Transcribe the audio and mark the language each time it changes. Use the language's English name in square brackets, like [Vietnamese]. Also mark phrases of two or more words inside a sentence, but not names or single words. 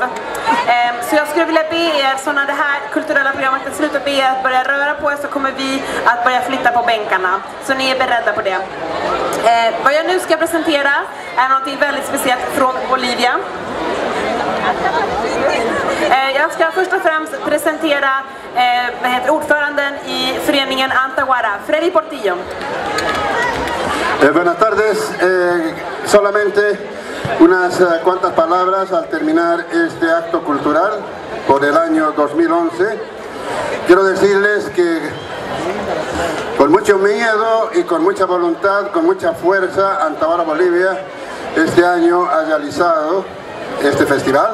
[Swedish] Så jag skulle vilja be er, så när det här kulturella programmet är slut, be er att börja röra på er, så kommer vi att börja flytta på bänkarna. Så ni är beredda på det. Vad jag nu ska presentera är något väldigt speciellt från Bolivia. Jag ska först och främst presentera ordföranden i föreningen Antahuara, Freddy Portillo. [Spanish] Buenas tardes, solamente unas cuantas palabras al terminar este acto cultural por el año 2011. Quiero decirles que con mucho miedo y con mucha voluntad, con mucha fuerza, Antahuara Bolivia este año ha realizado este festival.